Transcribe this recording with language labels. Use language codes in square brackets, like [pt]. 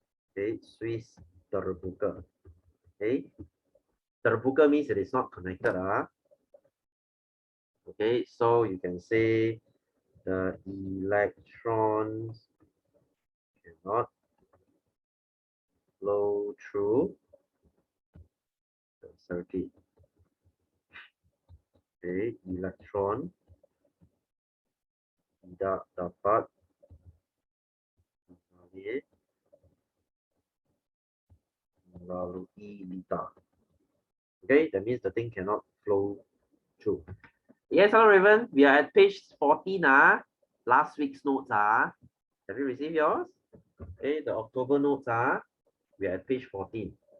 [en] Okay, [ms] Swiss terbuka. [en] Okay, terbuka means it is not connected. Okay, so you can say the electrons cannot flow through the circuit. [ms] Okay, electron tidak dapat melalui litar. [en] Okay, that means the thing cannot flow through. Yes, hello Raven. We are at page 14. Last week's notes. Have you received yours? Okay, the October notes. We are at page 14.